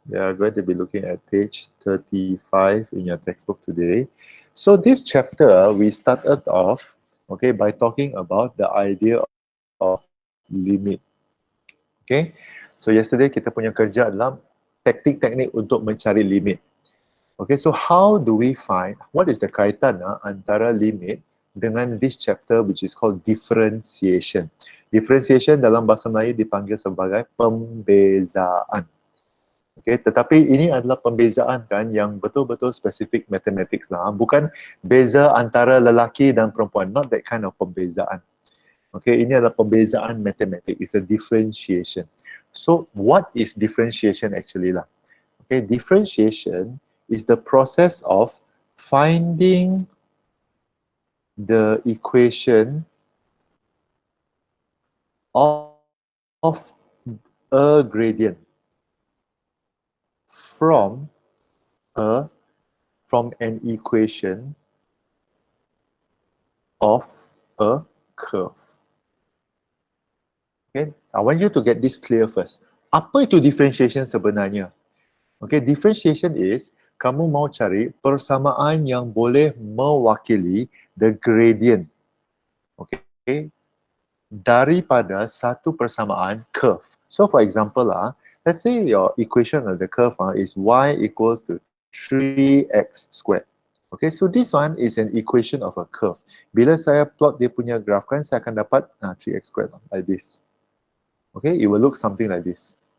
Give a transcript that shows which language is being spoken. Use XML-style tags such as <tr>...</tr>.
<en>We are going to be looking at page 35 in your textbook today. So this chapter, we started off, okay, by talking about the idea of limit. Okay, so yesterday</en> <ms>kita punya kerja adalah teknik-teknik untuk mencari limit.</ms> <en>Okay, so how do we find, what is the</en> <ms>kaitan antara limit dengan</ms> <en>this chapter which is called differentiation.</en> <ms>Differentiation dalam bahasa Melayu dipanggil sebagai pembezaan. Okay, tetapi ini adalah pembezaan kan yang betul-betul spesifik mathematics lah. Bukan beza antara lelaki dan perempuan.</ms> <en>Not that kind of</en> <ms>pembezaan. Okay, ini adalah pembezaan matematik.</ms> <en>It's a differentiation. So what is differentiation actually lah? Okay, differentiation is the process of finding the equation of a gradient from an equation of a curve. Okay, I want you to get this clear first.</en> <ms>Apa itu differentiation sebenarnya?</ms> <en>Okay, differentiation is</en> <ms>kamu mau cari persamaan yang boleh mewakili</ms> <en>the gradient.</en> <ms>Okay, daripada satu persamaan curve.</ms> <en>So for example let's say your equation of the curve is y equals to 3x squared. Okay, so this one is an equation of a curve.</en> <ms>Bila saya plot dia punya graph kan, saya akan dapat 3x</ms> <en>squared like this. Okay, it will look something like this.</en>